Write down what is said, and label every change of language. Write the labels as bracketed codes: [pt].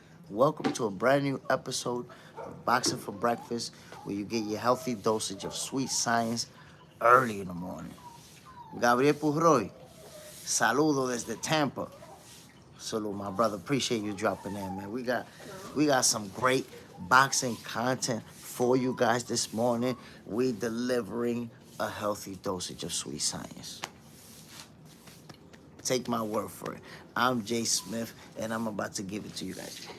[en] Welcome to a brand new episode of Boxing for Breakfast, where you get your healthy dosage of sweet science early in the morning. [es] Gabriel Pujroy, saludo desde Tampa. [en] Salute, my brother. Appreciate you dropping in, man. We got some great boxing content for you guys this morning. We delivering a healthy dosage of sweet science. Take my word for it. I'm Jay Smith, and I'm about to give it to you guys.